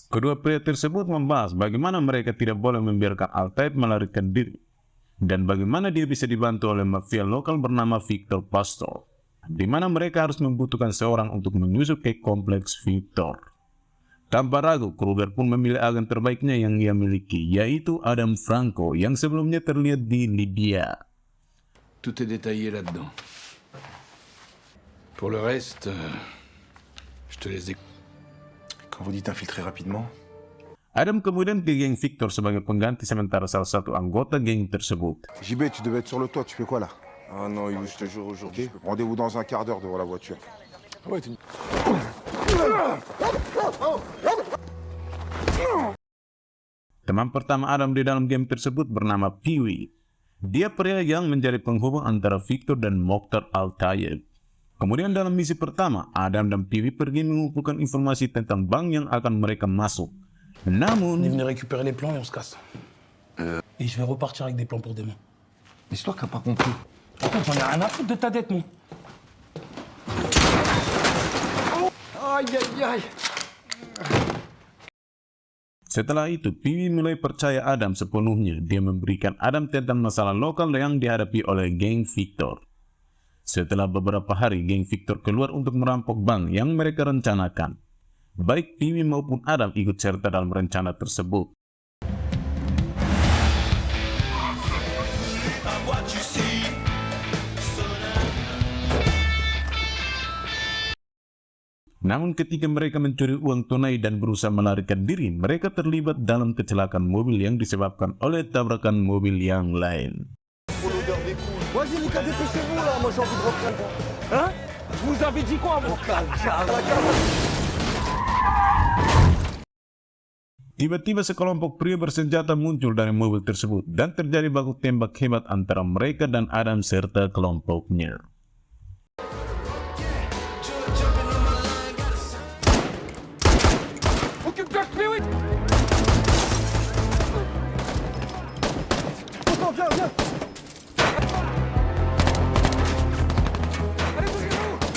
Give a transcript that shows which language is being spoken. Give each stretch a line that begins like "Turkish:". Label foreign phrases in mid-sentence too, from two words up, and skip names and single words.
Indonesian: Kedua pria tersebut membahas bagaimana mereka tidak boleh membiarkan Altaib melarikan diri dan bagaimana dia bisa dibantu oleh mafia lokal bernama Victor Pastor, di mana mereka harus membutuhkan seorang untuk menyusup ke kompleks Victor. Tanpa ragu, Kruger pun memilih agen terbaiknya yang ia miliki, yaitu Adam Franco yang sebelumnya terlihat di Libya.
French: Tout est détaillé là-dedans. Pour le reste, je te laisse Quand vous dites infiltrer rapidement,
Indonesian: Adam kemudian ke geng Victor sebagai pengganti sementara salah satu anggota geng tersebut.
French: JB, tu devais être sur le toit, tu fais quoi là? Ah non, Yves, je te jure aujourd'hui. Rendez-vous dans un quart d'heure devant la voiture. Ouais, tu...
Indonesian: Teman pertama Adam di dalam game tersebut bernama Piwi. Dia pria yang menjadi penghubung antara Victor dan Mokhtar Al-Tayeb. Kemudian dalam misi pertama, Adam dan Piwi pergi mengumpulkan informasi tentang bank yang akan mereka masuk. Namun,
French: On est venu récupérer les plans et on se casse. Et je vais repartir avec des plans pour demain. Mais c'est toi qui n'as pas compris. En fait, j'en ai rien à foutre de ta dette, moi. Aïe aïe aïe.
Indonesian: setelah itu Piwi mulai percaya Adam sepenuhnya. Dia memberikan Adam tentang masalah lokal yang dihadapi oleh geng Victor. Setelah beberapa hari, geng Victor keluar untuk merampok bank yang mereka rencanakan. Baik Piwi maupun Adam ikut serta dalam rencana tersebut. Namun ketika mereka mencuri uang tunai dan berusaha melarikan diri, mereka terlibat dalam kecelakaan mobil yang disebabkan oleh tabrakan mobil yang lain.
French: Vas-y, les gars, dépêchez-vous, là. Moi, j'ai envie de reprendre. Hein? Je vous avais dit quoi, mon
Indonesian: Tiba-tiba sekelompok pria bersenjata muncul dari mobil tersebut dan terjadi baku tembak hebat antara mereka dan Adam serta kelompoknya.
French: Occupe-toi, oui. Attends, viens, viens. Allez, bougez-vous.